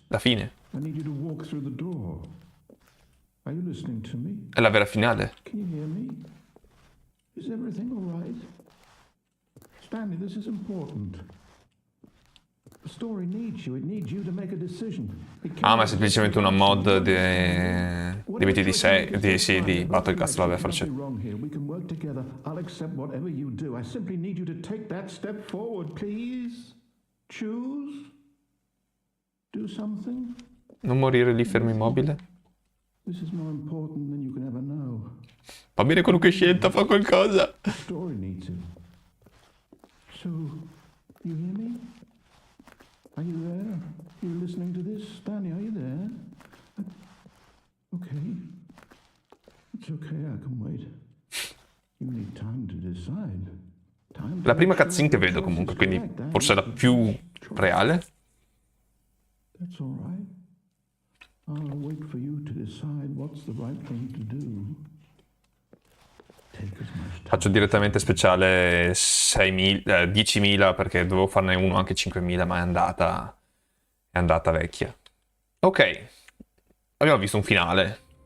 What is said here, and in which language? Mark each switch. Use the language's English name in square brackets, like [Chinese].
[Italian] La fine. [English] I need you to walk through the door. Are you listening to me? [Italian] È la vera finale. [English] Can you hear me? Is everything all right? Stanley, this is important. The story needs you. It needs you to make a decision. [Italian] Ah, ma è semplicemente una mod di BT6, sì, di Battle Cast, vabbè, farce. [English] We can work together. I'll accept whatever you do. I simply need you to take that step forward, please. Choose. Do something. [Italian] Non morire lì fermo immobile. [English] This is more important than you can ever know. [Italian] Va bene quello che hai scelto, fa qualcosa. [English] The story needs it. So, you hear me? Are you there? You listening to this? Stanley, are you there? Okay. It's okay, I can wait. You need time to decide. [Italian] La prima cutscene che vedo comunque, quindi forse la più reale. [English] That's all right. I'll wait for you to decide what's the right thing to do. Take as much time. [Italian] Faccio direttamente speciale 6.000, 10.000 perché dovevo farne uno anche 5.000, ma è andata vecchia. Ok, abbiamo visto un finale.